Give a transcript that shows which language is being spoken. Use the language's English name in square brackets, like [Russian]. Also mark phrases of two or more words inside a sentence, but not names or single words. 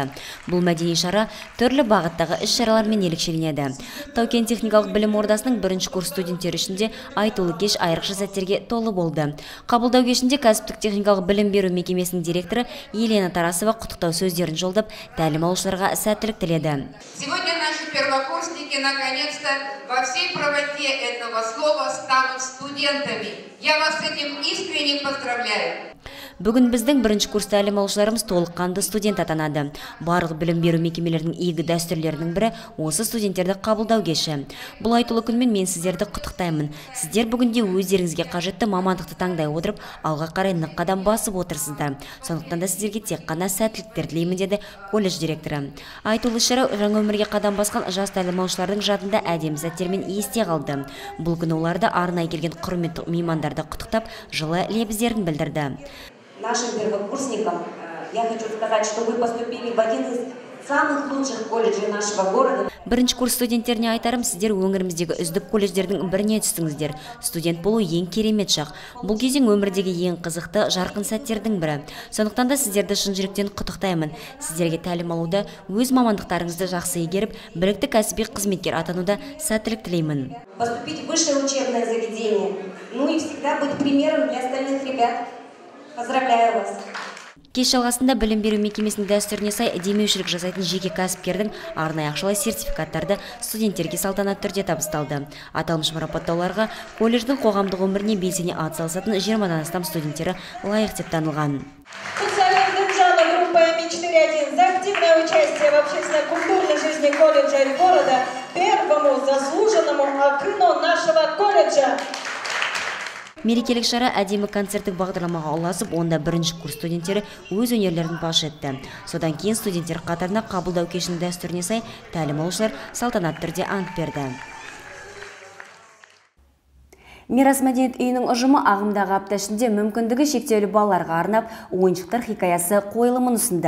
[Kazakh] Бұл мәдени шара түрлі бағыттағы іс-шаралармен ерекшеленеді. Тау-Кен техникалық білім ордасының 1-ші курс студенттері ішінде айтулы кеш айрықша сәттерге толы болды. Қабылдау кешінде кәсіптік техникалық білім беру мекемесінің директоры Елена Тарасова құттықтау сөздерін жолдап, тәлім алушыларға сәттілік тіледі. [Russian] Сегодня наши первокурсники наконец-то во всей правоте этого слова станут студентами. Я вас с этим искренне поздравляю. [Kazakh] Бүгін біздің 1-ші курс тәлім алушыларымыз толыққанды студент атанады. Барлық білім беру мекемелерінің игі дәстүрлерінің бірі осы студенттерді қабылдау кеші. Бұл айтулы күнмен мен сіздерді құттықтаймын. Сіздер бүгінде өздеріңізге қажетті мамандықты таңдай отырып, алға қарай нық қадам басып отырсыздар. Сондықтан да сіздерге тек қана сәттіліктер тілеймін, деді колледж директоры. Айтулы шара жаңа өмірге қадам басқан жас тәлім алушылардың жадында әдемі сәттермен есте қалды. Бұл күні оларды арнайы келген құрметті меймандарды құттықтап, жылы лебіздерін білдірді. [Russian] Нашим первокурсникам я хочу сказать, что вы поступили в один из самых лучших колледжей нашего города. [Kazakh] 1-ші курс студенттеріне айтарым, сіздер өңіріміздегі үздік колледждердің біріне түстіңіздер. Студент болу ең керемет шақ. Бұл кезең өмірдегі ең қызықты, жарқын сәттердің бірі. Сондықтан да сіздерді шын жүректен құттықтаймын. Сіздерге тәлім алуда, өз мамандықтарыңызды жақсы игеріп, білікті кәсіби қызметкер атануда сәттілік тілеймін. [Russian] Поступить в высшее учебное заведение, ну и всегда быть примером для остальных ребят. Поздравляю вас! [Kazakh] Кеш жалғасында білім беру мекемесінің дәстүріне сай демеушілік жасайтын жеке кәсіпкердің арнайы ақшалай сертификаттарды студенттерге салтанатты түрде табысталды. Аталмыш марапаттауларға колледждің қоғамдық өміріне белсене атсалысатын 20-дан астам студенттері лайық деп танылған. [Russian] Группа Ми-4-1 за активное участие в общественно-культурной жизни колледжа и города первому заслуженному акыну нашего колледжа. [Kazakh] Мерекелік шара әдемі концерттік бағдарламаға ұласып, онда 1-ші курс студенттері өз өнерлерін паш етті. Содан кейін студенттер қатарына қабылдау кешінің дәстүріне сай тәлім алушылар салтанатты түрде ант берді. Мирас мәдениет үйінің ұжымы ағымдағы апта ішінде мүмкіндігі шектеулі балаларға арнап ойыншықтар хикаясы қойылымын ұсынды.